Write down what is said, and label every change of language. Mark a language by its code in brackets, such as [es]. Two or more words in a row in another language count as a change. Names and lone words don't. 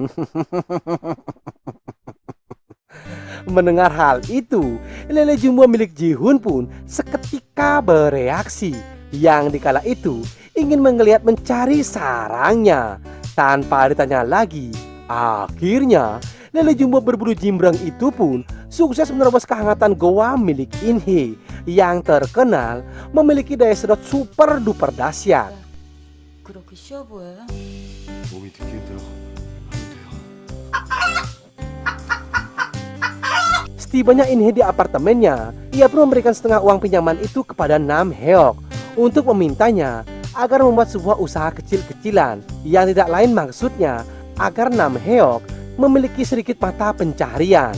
[id] Mendengar hal itu, lele jumbo milik Ji-hoon pun seketika bereaksi, yang dikala itu ingin menggeliat mencari sarangnya. Tanpa ditanya lagi, akhirnya lele jumbo berbulu jimbrang itu pun sukses menerobos kehangatan goa milik In-hye yang terkenal memiliki daya sedot super duper dahsyat. [ko] 그렇게 쉬워 보여요? 몸이 느끼게 들어. [id] Setibanya Inhe di apartemennya, ia pun memberikan setengah uang pinjaman itu kepada Nam Heok untuk memintanya agar membuat sebuah usaha kecil-kecilan yang tidak lain maksudnya agar Nam Heok memiliki sedikit mata pencaharian.